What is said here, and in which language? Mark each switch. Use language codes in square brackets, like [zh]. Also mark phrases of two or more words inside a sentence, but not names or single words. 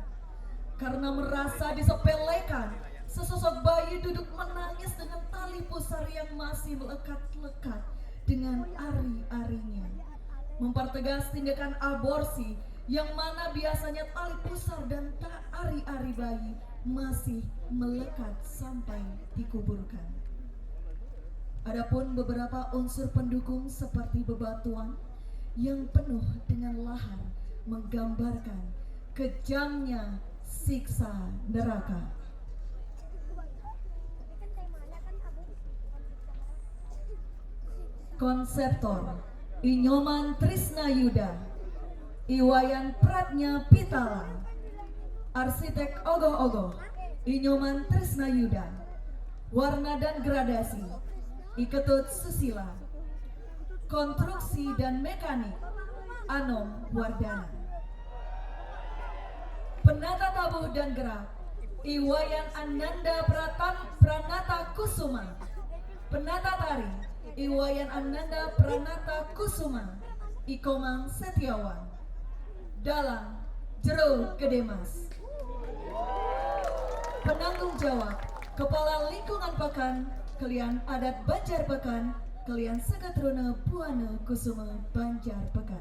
[id] Karena merasa disepelekan, sesosok bayi duduk menangis dengan tali pusar yang masih melekat-lekat dengan ari-arinya, mempertegas tindakan aborsi yang mana biasanya tali pusar dan ari-ari bayi masih melekat sampai dikuburkan. Adapun beberapa unsur pendukung seperti bebatuan yang penuh dengan lahar menggambarkan kejamnya siksa neraka. Konseptor Inyoman Trisnayuda, Iwayan Pratnya Pitala. Arsitek ogoh-ogoh Inyoman Trisnayuda. Warna dan gradasi Iketut Susila. Konstruksi dan mekanik Anom Wardana. Penata tabuh dan gerak Iwayan Ananda Pranata Kusuma. Penata tari Iwayan Ananda Pranata Kusuma. Ikomang Setiawan. Dalang Jero Gedemas. Penanggung jawab Kepala Lingkungan Pakan Kelian Adat Banjar Pekan, Kelian Sagatruna Buana Kusuma Banjar Pekan.